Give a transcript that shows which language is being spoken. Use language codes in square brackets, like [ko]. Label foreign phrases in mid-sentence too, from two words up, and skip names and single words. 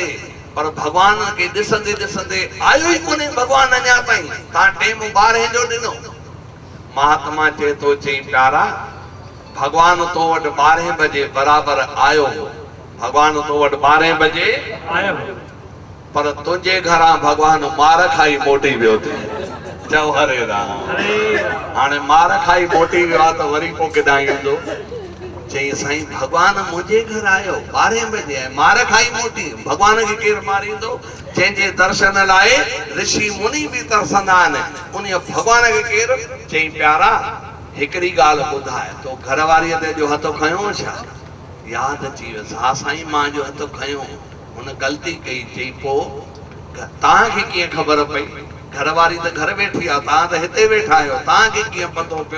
[sd] पर भॻवान खे ॾिसंदे ॾिसंदे आयो ई कोन्हे भॻवान अञा ताईं, तव्हां टेम 12 जो ॾिनो। महात्मा चए थो, चई प्यारा भॻवान तो वटि 12 बजे बराबरि आयो, भॻवान तो वटि 12 बजे आयो, पर तुंहिंजे घरां भॻवान मार खाई मोटी वियो थी। चओ हरे राम। हाणे मार खाई मोटी वियो आहे त वरी पोइ केॾां ईंदो? चई साईं भॻवान मुंहिंजे घर आयो 12 बजे आहे, मार खाई मोटी, भॻवान खे केरु मारींदो? जंहिंजे दर्शन लाइ ऋषि मुनि बि तरसंदा आहिनि, उन भॻवान खे केरु? चई प्यारा हिकिड़ी ॻाल्हि ॿुधाए, तो घरवारीअ ते जो हथु खयो छा? यादि अची वियुसि, हा साईं मां जो हथु खयो, हुन ग़लती कई। चई पोइ तव्हांखे कीअं ख़बर पई? घरवारी त घर वेठी आहे, तव्हां त हिते वेठा आहियो, तव्हांखे कीअं पतो पियो?